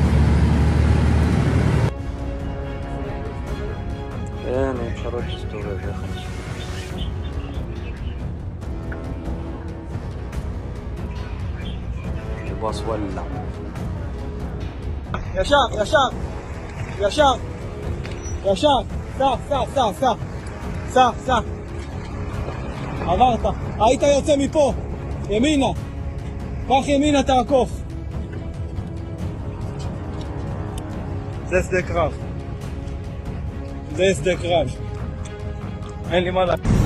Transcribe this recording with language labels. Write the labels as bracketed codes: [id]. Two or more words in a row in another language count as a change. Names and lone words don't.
[ar] يعني خرج استورج يا أخي الباص ولع يا شاب يا شاب يا شاب يا شاب [he] סע עברת, היית יוצא מפה ימינה, קח ימינה תעקוף זה שדה קרב זה שדה קרב אין לי מה לה